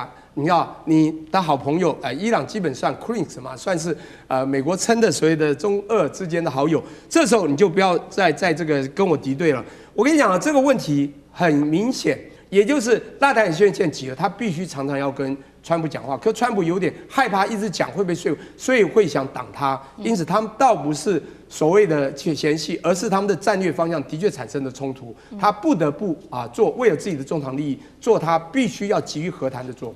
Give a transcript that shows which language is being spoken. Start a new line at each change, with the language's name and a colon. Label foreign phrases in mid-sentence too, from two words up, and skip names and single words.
Chinese: 你看，你的好朋友，伊朗基本上 Queens 嘛，算是美國稱的所謂的中俄之間的好友。這時候你就不要再這個跟我敵對了。我跟你講啊，這個問題很明顯，也就是納坦雅胡現在急了，他必須常常要跟川普講話，可川普有點害怕，一直講會被說服，所以會想擋他。因此，他們倒不是所謂的嫌隙，而是他們的戰略方向的確產生了衝突。他不得不做為了自己的中長利益，做他必須要急於和談的做法。